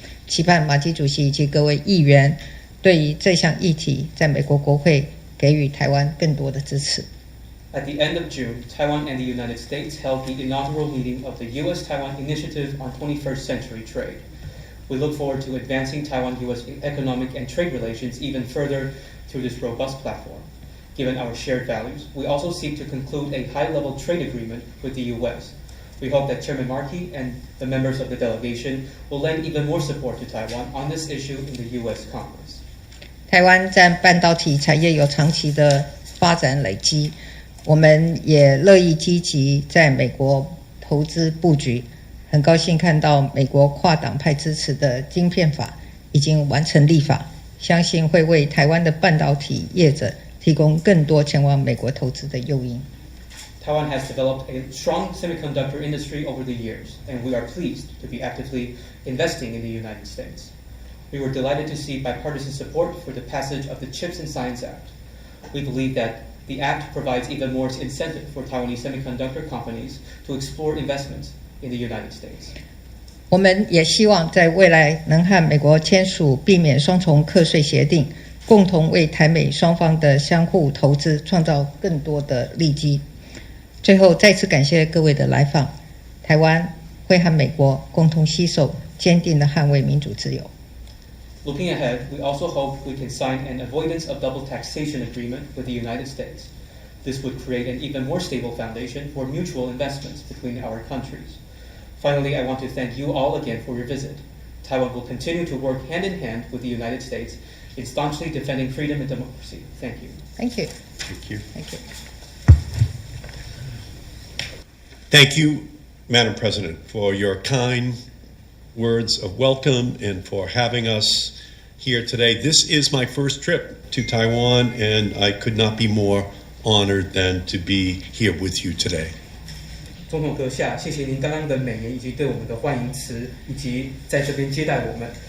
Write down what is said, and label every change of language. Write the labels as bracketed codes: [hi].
[zh] 期盼马基主席以及各位议员对于这项议题，在美国国会给予台湾更多的支持。 [en] At the end of June, Taiwan and the United States held the inaugural meeting of the U.S.-Taiwan Initiative on 21st Century Trade. We look forward to advancing Taiwan-U.S. economic and trade relations even further through this robust platform. Given our shared values, we also seek to conclude a high-level trade agreement with the U.S. We hope that Chairman Markey and the members of the delegation will lend even more support to Taiwan on this issue in the U.S. Congress. [zh] 台湾在半导体产业有长期的发展累积，我们也乐意积极在美国投资布局。很高兴看到美国跨党派支持的晶片法已经完成立法，相信会为台湾的半导体业者提供更多前往美国投资的诱因。 [en] Taiwan has developed a strong semiconductor industry over the years, and we are pleased to be actively investing in the United States. We were delighted to see bipartisan support for the passage of the CHIPS and Science Act. We believe that the act provides even more incentive for Taiwanese semiconductor companies to explore investments in the United States. [zh] 我们也希望在未来能和美国签署避免双重课税协定，共同为台美双方的相互投资创造更多的利基。最后再次感谢各位的来访，台湾会和美国共同携手，坚定地捍卫民主自由。 [en] Looking ahead, we also hope we can sign an avoidance of double taxation agreement with the United States. This would create an even more stable foundation for mutual investments between our countries. Finally, I want to thank you all again for your visit. Taiwan will continue to work hand in hand with the United States in staunchly defending freedom and democracy. Thank you. Thank you. Thank you. Thank you. Thank you, Madam President, for your kind words of welcome and for having us here today. This is my first trip to Taiwan, and I could not be more honored than to be here with you today. [zh] 总统阁下，谢谢您刚刚的美言以及对我们的欢迎词，以及在这边接待我们。